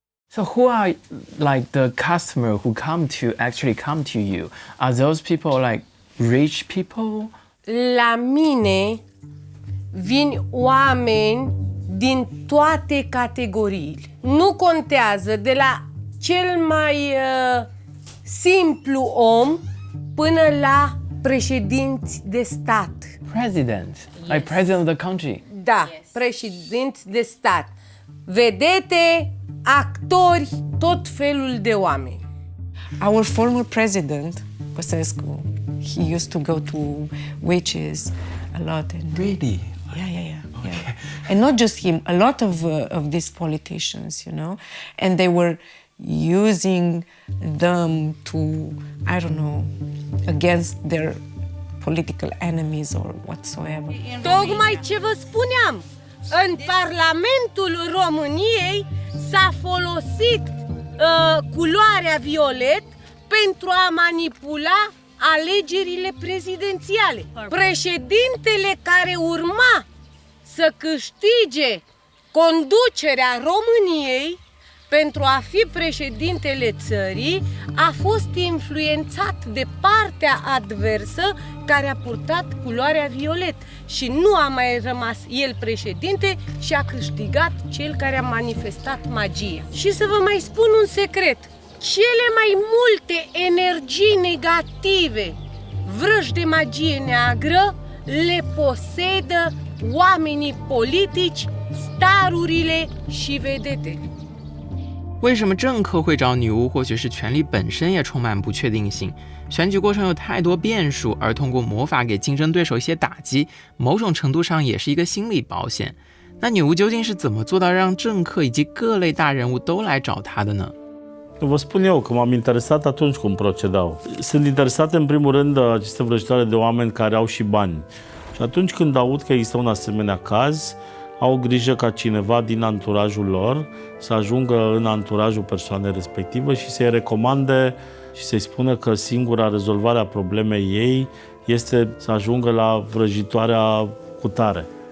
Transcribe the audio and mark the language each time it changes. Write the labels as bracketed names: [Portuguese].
[English] So who are like the customer who actually come to you? Are those people like rich people? [Romanian] La mine vin oameni din toate categoriile. Nu contează de la cel mai simplu om până la președinți de stat. [English] President, like president of the country. [Romanian] Da, președinți de stat. Vedete, actori, tot felul de oameni. [English] Our former president, Băsescu, he used to go to witches a lot. And Really? yeah. And not just him, a lot of these politicians, you know, and they were using them to, I don't know, against their political enemies or whatsoever. [Romanian] Tocmai ce vă spuneam, în Parlamentul României s-a folosit culoarea violet pentru a manipula alegerile prezidențiale. Președintele care urma să câștige conducerea României pentru a fi președintele țării, a fost influențat de partea adversă care a purtat culoarea violet și nu a mai rămas el președinte și a câștigat cel care a manifestat magia. Și să vă mai spun un secret, cele mai multe energii negative, vrăji de magie neagră, le posedă oamenii politici, starurile și vedetele。 [Chinese] 为什么政客会找女巫？或许是权力本身也充满不确定性，选举过程有太多变数，而通过魔法给竞争对手一些打击，某种程度上也是一个心理保险。那女巫究竟是怎么做到让政客以及各类大人物都来找她的呢？ [Romanian] Vă spun eu că m-am interesat atunci cum procedau. Sunt interesate în primul rând aceste vrăjitoare de oameni care au și bani. Și atunci când aud că există un asemenea caz, au grijă ca cineva din anturajul lor să ajungă în anturajul persoanei respective și să-i recomande și să-i spună că singura rezolvare a problemei ei este să ajungă la vrăjitoarea cutare.